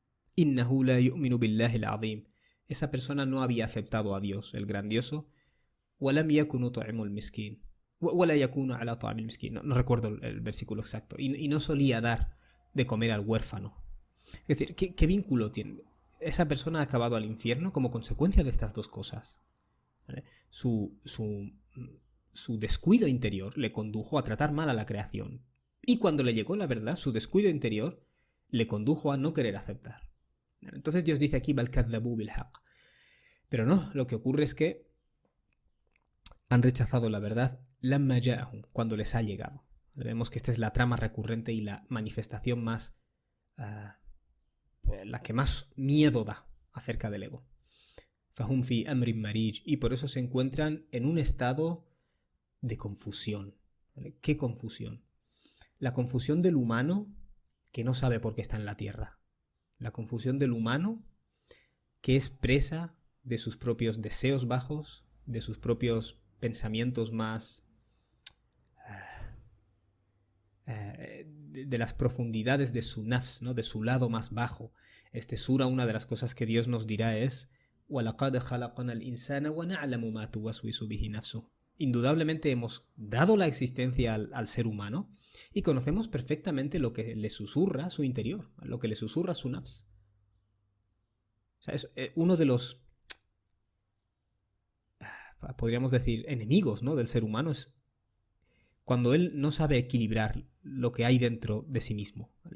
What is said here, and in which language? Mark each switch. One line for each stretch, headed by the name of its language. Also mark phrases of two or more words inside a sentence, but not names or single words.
Arabic: إنه لا يؤمن بالله العظيم.
Spanish: Esa persona no había aceptado a Dios, el grandioso.
Arabic: ولم يكونوا تطعم المسكين. ولا يكونوا على طعام المسكين.
Spanish: No recuerdo el versículo exacto. Y no solía dar de comer al huérfano. Es decir, ¿qué vínculo tiene? Esa persona ha acabado al infierno como consecuencia de estas dos cosas. ¿Vale? Su descuido interior le condujo a tratar mal a la creación. Y cuando le llegó la verdad, su descuido interior le condujo a no querer aceptar. Entonces Dios dice aquí,
Arabic: بل كذبوا بالحق.
Spanish: Pero no, lo que ocurre es que han rechazado la verdad
Arabic: لما جاءهم,
Spanish: cuando les ha llegado. Vemos que esta es la trama recurrente y la manifestación más la que más miedo da acerca del ego.
Arabic: فهم في أمر مريج,
Spanish: y por eso se encuentran en un estado de confusión. ¿Vale? ¿Qué confusión? La confusión del humano que no sabe por qué está en la tierra. La confusión del humano que es presa de sus propios deseos bajos, de sus propios pensamientos más de las profundidades de su nafs, ¿no? De su lado más bajo. Sura, una de las cosas que Dios nos dirá es
Arabic: وَلَقَدْ خَلَقْنَا الْإِنسَانَ وَنَعْلَمُ مَا تُوَسْوِسُ بِهِ نَفْسُهُ.
Spanish: Indudablemente hemos dado la existencia al ser humano y conocemos perfectamente lo que le susurra a su interior, lo que le susurra a su nafs. O sea, es uno de los, podríamos decir, enemigos, ¿no?, del ser humano, es cuando él no sabe equilibrar lo que hay dentro de sí mismo, ¿vale?